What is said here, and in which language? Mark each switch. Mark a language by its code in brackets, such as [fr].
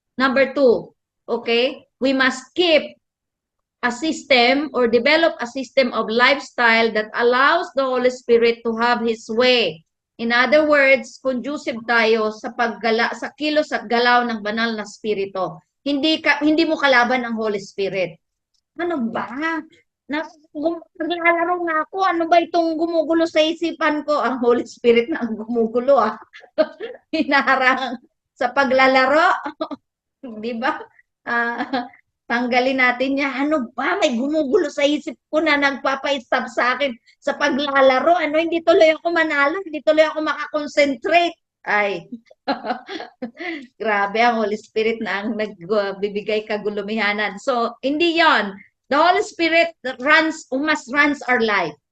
[en] Number 2. Okay? We must keep a system or develop a system of lifestyle that allows the Holy Spirit to have His way. In other words, [tl] conducive tayo sa sa kilos at galaw ng banal na spirito. Hindi mo kalaban ang Holy Spirit. Ano ba? Naglalaro nga ako. Ano ba itong gumugulo sa isipan ko? Ang Holy Spirit na ang gumugulo. Hinaharang sa paglalaro. Di ba? Tanggalin natin niya. Ano ba? May gumugulo sa isip ko na nagpapa-stop sa akin sa paglalaro. Ano, hindi tuloy ako manalo. Hindi tuloy ako makakonsentrate. Ay, grabe ang Holy Spirit na ang nagbibigay kagulumihanan. So, hindi yon. [en] The Holy Spirit must runs our life.